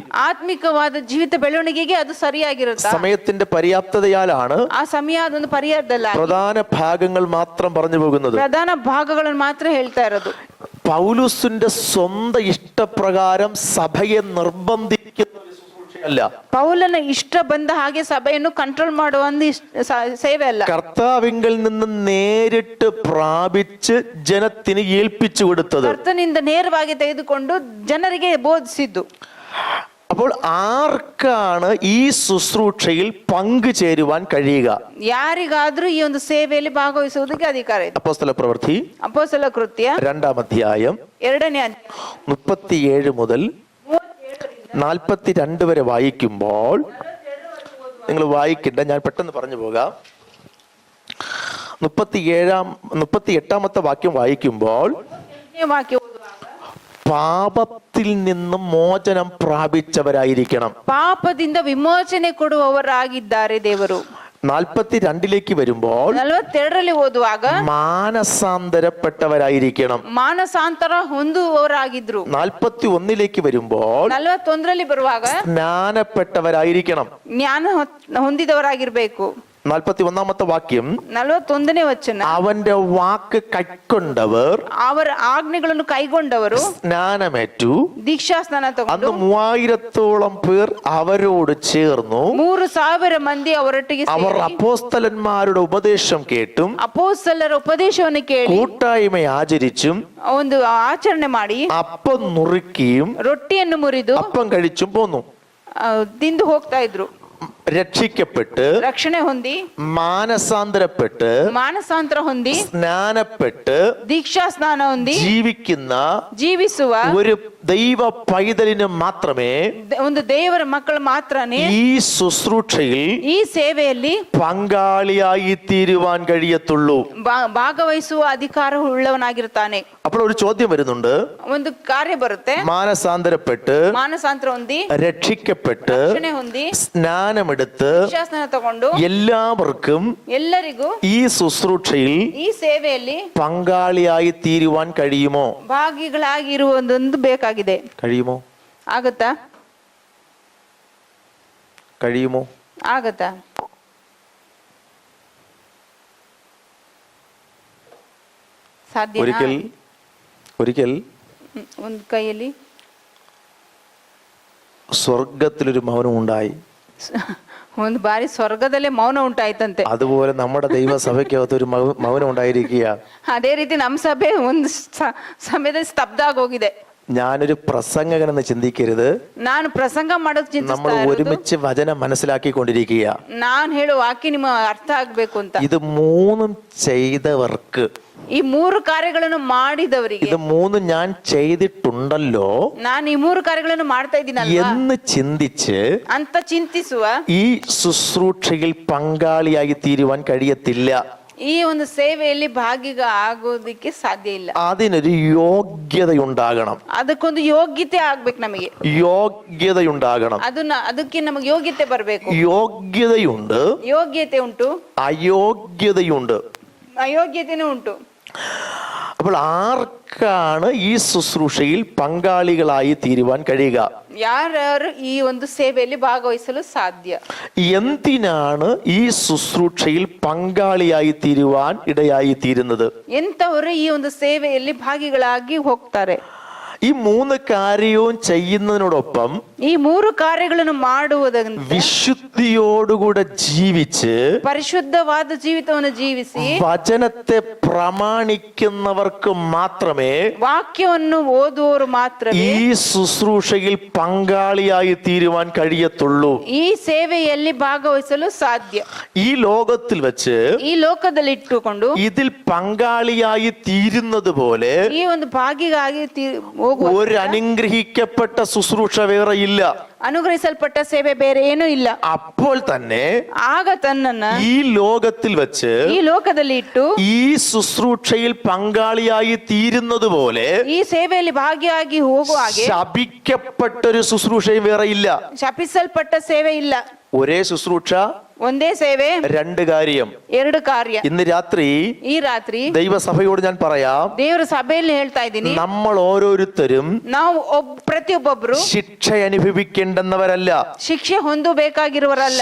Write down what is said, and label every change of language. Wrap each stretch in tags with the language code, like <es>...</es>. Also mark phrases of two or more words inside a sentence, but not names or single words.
<kn>ಆತ್ಮಿಕವಾದ ಜೀವಿತ ಬೆಳವಣಿಗೆಗೆ ಅದು ಸರಿಯಾಗಿರುತ್ತೆ.</kn> <ml>സമയത്തിന്റെ പര്യാപ്തതയാലാണ്</ml> <kn>ಆ ಸಮಯ ಅದೊಂದು ಪರ್ಯಾಯದಲ್ಲ,</kn> <ml>പ്രധാന ഭാഗങ്ങൾ മാത്രം പറഞ്ഞു പോകുന്നത്.</ml> <kn>ಪ್ರಧಾನ ಭಾಗಗಳನ್ನು ಮಾತ್ರ ಹೇಳ್ತಾ ಇರೋದು.</kn> <ml>പൗലുസിന്റെ സ്വന്തം ഇഷ്ടപ്രകാരം സഭയെ നിർബന്ധിക്കുന്ന ഒരു ശുശ്രൂഷയല്ല.</ml> <kn>ಪೌಲನ ಇಷ್ಟ ಬಂದ ಹಾಗೆ ಸಭೆಯನ್ನು ಕಂಟ್ರೋಲ್ ಮಾಡುವ ಒಂದು ಸೇವೆ ಅಲ್ಲ.</kn> <ml>കർത്താവിങ്കിൽ നിന്ന് നേരിട്ട് പ്രാപിച്ച് ജനത്തിന് ഏൽപ്പിച്ചു കൊടുത്തത്.</ml> <kn>ಕರ್ತನಿಂದ ನೇರವಾಗಿ ತೆಗೆದುಕೊಂಡು ಜನರಿಗೆ ಬೋಧಿಸಿದ್ದು.</kn> <ml>അപ്പോൾ ആർക്കാണ് ഈ ശുശ്രൂഷയിൽ പങ്കുചേരുവാൻ കഴിയുക?</ml> <kn>ಯಾರಿಗಾದ್ರೂ ಈ ಒಂದು ಸೇವೆಯಲ್ಲಿ ಭಾಗವಹಿಸುವುದಕ್ಕೆ ಅಧಿಕಾರ ಇದೆ.</kn> <ml>അപ്പോസ്തല പ്രവൃത്തി</ml> <kn>ಅಪೊಸ್ತಲ ಕೃತ್ಯ</kn> <ml>2-ാം അധ്യായം</ml> <kn>2ನೇ</kn> <ml>37 മുതൽ 42 വരെ വായിക്കുമ്പോൾ, നിങ്ങൾ വായിക്കണ്ട, ഞാൻ പെട്ടെന്ന് പറഞ്ഞു പോകാം. 38-ാമത്തെ വാക്യം വായിക്കുമ്പോൾ,</ml> <kn>ವಾಕ್ಯ</kn> <ml>പാപത്തിൽ നിന്നും മോചനം പ്രാപിച്ചവരായിരിക്കണം.</ml> <kn>ಪಾಪದಿಂದ ವಿಮೋಚನೆ ಕೊಡುವವರಾಗಿದ್ದಾರೆ ದೇವರು.</kn> <ml>42ലേക്ക് വരുമ്പോൾ</ml> <kn>42ರಲ್ಲಿ ಓದುವಾಗ</kn> <ml>മാനസാന്തരപ്പെട്ടവരായിരിക്കണം.</ml> <kn>ಮಾನಸಾಂತರ ಹೊಂದುವವರಾಗಿದ್ರು.</kn> <ml>41ലേക്ക് വരുമ്പോൾ</ml> <kn>41ರಲ್ಲಿ ಬರುವಾಗ</kn> <ml>സ്നാനപ്പെട്ടവരായിരിക്കണം.</ml> <kn>ಜ್ಞಾನ ಹೊಂದಿದವರಾಗಿರ್ಬೇಕು.</kn> <ml>41ാമത്തെ വാക്യം,</ml> <kn>41ನೇ ವಚನ,</kn> <ml>അവന്റെ വാക്ക് കൈക്കൊണ്ടവർ,</ml> <kn>ಅವರ ಆಜ್ಞೆಗಳನ್ನು ಕೈಗೊಂಡವರು</kn> <ml>സ്നാനമേറ്റു.</ml> <kn>ದೀಕ್ಷಾ ಸ್ನಾನ</kn> <ml>അന്ന്</ml> <kn>ತಗೊಂಡು</kn> <ml>3000-ത്തോളം പേർ അവരോട് ചേർന്നു.</ml> <kn>3000 ಮಂದಿ ಅವರೊಟ್ಟಿಗೆ</kn> <ml>അവർ</ml> <kn>ಸೇರಿ</kn> <ml>അപ്പോസ്തലന്മാരുടെ ഉപദേശം കേട്ടും</ml> <kn>ಅಪೊಸ್ತಲರ ಉಪದೇಶವನ್ನು ಕೇಳಿ</kn> <ml>കൂട്ടായ്മ ആചരിച്ചും</ml> <kn>ಒಂದು ಆಚರಣೆ ಮಾಡಿ</kn> <ml>അപ്പം നുറുക്കിയും</ml> <kn>ರೊಟ್ಟಿಯನ್ನು ಮುರಿದು</kn> <ml>അപ്പം കഴിച്ചും പോന്നു.</ml> <kn>ತಿಂದು ಹೋಗ್ತಾ ಇದ್ರು.</kn> <ml>രക്ഷിക്കപ്പെട്ട്,</ml> <kn>ರಕ್ಷಣೆ ಹೊಂದಿ,</kn> <ml>മാനസാന്തരപ്പെട്ട്,</ml> <kn>ಮಾನಸಾಂತರ ಹೊಂದಿ,</kn> <ml>സ്നാനപ്പെട്ട്</ml> <kn>ದೀಕ್ಷಾ ಸ್ನಾನ ಹೊಂದಿ ಜೀವಿಸುವ</kn> <ml>ഒരു ദൈവ പൈതലിന് മാത്രമേ</ml> <kn>ಒಂದು ದೇವರ ಮಕ್ಕಳು ಮಾತ್ರನೇ</kn> <ml>ഈ ശുശ്രൂഷയിൽ</ml> <kn>ಈ ಸೇವೆಯಲ್ಲಿ</kn> <ml>പങ്കാളിയായി തീരുവാൻ കഴിയത്തുള്ളൂ.</ml> <kn>ಭಾಗವಹಿಸುವ ಅಧಿಕಾರ ಉಳ್ಳವನಾಗಿರ್ತಾನೆ.</kn> <ml>അപ്പോൾ ഒരു ചോദ്യം വരുന്നുണ്ട്.</ml> <kn>ಒಂದು ಕಾರ್ಯ ಬರುತ್ತೆ.</kn> <ml>മാനസാന്തരപ്പെട്ട്,</ml> <kn>ಮಾನಸಾಂತರ ಹೊಂದಿ,</kn> <ml>രക്ഷിക്കപ്പെട്ട്,</ml> <kn>ರಕ್ಷಣೆ ಹೊಂದಿ,</kn> <ml>സ്നാനമെടുത്ത്</ml> <kn>ದೀಕ್ಷಾಸ್ನಾನ ತಗೊಂಡು</kn> <ml>എല്ലാവർക്കും</ml> <kn>ಎಲ್ಲರಿಗೂ</kn> <ml>ഈ ശുശ്രൂഷയിൽ</ml> <kn>ಈ ಸೇವೆಯಲ್ಲಿ</kn> <ml>പങ്കാളിയായി തീരുവാൻ കഴിയുമോ?</ml> <kn>ಭಾಗಿಗಳಾಗಿರುವುದೊಂದು ಬೇಕಾಗಿದೆ.</kn> <ml>കഴിയുമോ?</ml> <kn>ಆಗತ್ತಾ?</kn> <ml>കഴിയുമോ?</ml> <kn>ಆಗತ್ತಾ? ಸಾಧ್ಯ?</kn> <ml>ഒരിക്കൽ</ml> <kn>ಒಂದು ಕೈಯಲ್ಲಿ</kn> <ml>സ്വർഗത്തിലൊരു മൗനം ഉണ്ടായി.</ml> <kn>ಒಂದು ಬಾರಿ ಸ್ವರ್ಗದಲ್ಲೇ ಮೌನ ಉಂಟಾಯ್ತಂತೆ.</kn> <ml>അതുപോലെ നമ്മുടെ ദൈവസഭയ്ക്കകത്ത് ഒരു മൗനം ഉണ്ടായിരിക്കുക.</ml> <kn>ಅದೇ ರೀತಿ ನಮ್ಮ ಸಭೆ ಒಂದು ಸಮಯದಲ್ಲಿ ಸ್ತಬ್ಧ ಆಗೋಗಿದೆ.</kn> <ml>ഞാനൊരു പ്രസംഗകനെന്ന് ചിന്തിക്കരുത്.</ml> <kn>ನಾನು ಪ್ರಸಂಗ ಮಾಡೋದು</kn> <ml>നമ്മൾ ഒരുമിച്ച് വചനം മനസ്സിലാക്കിക്കൊണ്ടിരിക്കുക.</ml> <kn>ನಾನು ಹೇಳೋ ವಾಕ್ಯ ನಿಮ್ಮ ಅರ್ಥ ಆಗ್ಬೇಕು ಅಂತ.</kn> <ml>ഇത് മൂന്നും ചെയ്തവർക്ക്,</ml> <kn>ಈ 3 ಕಾರ್ಯಗಳನ್ನು ಮಾಡಿದವರಿಗೆ,</kn> <ml>ഇത് മൂന്നും ഞാൻ ചെയ്തിട്ടുണ്ടല്ലോ,</ml> <kn>ನಾನು ಈ 3 ಕಾರ್ಯಗಳನ್ನು ಮಾಡ್ತಾ ಇದ್ದೀನಲ್ವಾ</kn> <ml>എന്ന് ചിന്തിച്ച്</ml> <kn>ಅಂತ ಚಿಂತಿಸುವ</kn> <ml>ഈ ശുശ്രൂഷയിൽ പങ്കാളിയായി തീരുവാൻ കഴിയത്തില്ല.</ml> <kn>ಈ ಒಂದು ಸೇವೆಯಲ್ಲಿ ಭಾಗಿಗ ಆಗೋದಕ್ಕೆ ಸಾಧ್ಯ ಇಲ್ಲ.</kn> <ml>അതിനൊരു യോഗ്യതയുണ്ടാകണം.</ml> <kn>ಅದಕ್ಕೊಂದು ಯೋಗ್ಯತೆ ಆಗ್ಬೇಕು. ನಮಗೆ</kn> <ml>യോഗ്യതയുണ്ടാകണം.</ml> <kn>ಅದಕ್ಕೆ ನಮಗೆ ಯೋಗ್ಯತೆ ಬರಬೇಕು.</kn> <ml>യോഗ്യതയുണ്ട്,</ml> <kn>ಯೋಗ್ಯತೆ ಉಂಟು,</kn> <ml>അയോഗ്യതയുണ്ട്.</ml> <kn>ಅಯೋಗ್ಯತೆನೂ ಉಂಟು.</kn> <ml>അപ്പോൾ ആർക്കാണ് ഈ ശുശ്രൂഷയിൽ പങ്കാളികളായി തീരുവാൻ കഴിയുക?</ml> <kn>ಯಾರ್ಯಾರು ಈ ಒಂದು ಸೇವೆಯಲ್ಲಿ ಭಾಗವಹಿಸಲು ಸಾಧ್ಯ?</kn> <ml>എന്തിനാണ് ഈ ശുശ്രൂഷയിൽ പങ്കാളിയായി തീരുവാൻ ഇടയായി തീരുന്നത്?</ml> <kn>ಎಂತವರು ಈ ಒಂದು ಸೇವೆಯಲ್ಲಿ ಭಾಗಿಗಳಾಗಿ ಹೋಗ್ತಾರೆ?</kn> <ml>ഈ 3 കാര്യവും ചെയ്യുന്നതിനോടൊപ്പം</ml> <kn>ಈ ಮೂರು ಕಾರ್ಯಗಳನ್ನು ಮಾಡುವುದರಿಂದ</kn> <ml>വിശുദ്ധിയോടുകൂടെ ജീവിച്ച്</ml> <kn>ಪರಿಶುದ್ಧವಾದ ಜೀವಿತವನ್ನು ಜೀವಿಸಿ</kn> <ml>വചനത്തെ പ്രമാണിക്കുന്നവർക്ക് മാത്രമേ</ml> <kn>ವಾಕ್ಯವನ್ನು ಓದುವವರು ಮಾತ್ರವೇ</kn> <ml>ഈ ശുശ്രൂഷയിൽ പങ്കാളിയായി തീരുവാൻ കഴിയത്തുള്ളൂ.</ml> <kn>ಈ ಸೇವೆಯಲ್ಲಿ ಭಾಗವಹಿಸಲು ಸಾಧ್ಯ.</kn> <ml>ഈ ലോകത്തിൽ വെച്ച്</ml> <kn>ಈ ಲೋಕದಲ್ಲಿ ಇಟ್ಟುಕೊಂಡು</kn> <ml>ഇതിൽ പങ്കാളിയായി തീരുന്നത് പോലെ</ml> <kn>ಈ ಒಂದು ಭಾಗಿಗಾಗಿ ಹೋಗುವ</kn> <ml>ഒരു അനുഗ്രഹിക്കപ്പെട്ട ശുശ്രൂഷ വേറെ ഇല്ല.</ml> <kn>ಅನುಗ್ರಹಿಸಲ್ಪಟ್ಟ ಸೇವೆ ಬೇರೆ ಏನೂ ಇಲ್ಲ.</kn> <ml>അപ്പോൾ തന്നെ</ml> <kn>ಆಗ ತನ್ನನ್ನ</kn> <ml>ഈ ലോകത്തിൽ വെച്ച്</ml> <kn>ಈ ಲೋಕದಲ್ಲಿ ಇಟ್ಟು</kn> <ml>ഈ ശുശ്രൂഷയിൽ പങ്കാളിയായി തീരുന്നത് പോലെ</ml> <kn>ಈ ಸೇವೆಯಲ್ಲಿ ಭಾಗಿಯಾಗಿ ಹೋಗುವ ಹಾಗೆ</kn> <ml>ശപിക്കപ്പെട്ടൊരു ശുശ്രൂഷയും വേറെ ഇല്ല.</ml> <kn>ಶಪಿಸಲ್ಪಟ್ಟ ಸೇವೆ ಇಲ್ಲ.</kn> <ml>ഒരേ ശുശ്രൂഷ</ml> <kn>ಒಂದೇ ಸೇವೆ</kn> <ml>രണ്ട് കാര്യം.</ml> <kn>ಎರಡು ಕಾರ್ಯ.</kn> <ml>ഇന്ന് രാത്രി</ml> <kn>ಈ ರಾತ್ರಿ</kn> <ml>ദൈവസഭയോട് ഞാൻ പറയാം,</ml> <kn>ದೇವರ ಸಭೆಯಲ್ಲಿ ಹೇಳ್ತಾ ಇದ್ದೀನಿ,</kn> <ml>നമ്മൾ ഓരോരുത്തരും</ml> <kn>ನಾವು ಪ್ರತಿಯೊಬ್ಬೊಬ್ರು</kn> <ml>ശിക്ഷ അനുഭവിക്കേണ്ടെന്നവരല്ല,</ml> <kn>ಶಿಕ್ಷೆ ಹೊಂದಬೇಕಾಗಿರುವರಲ್ಲ,</kn>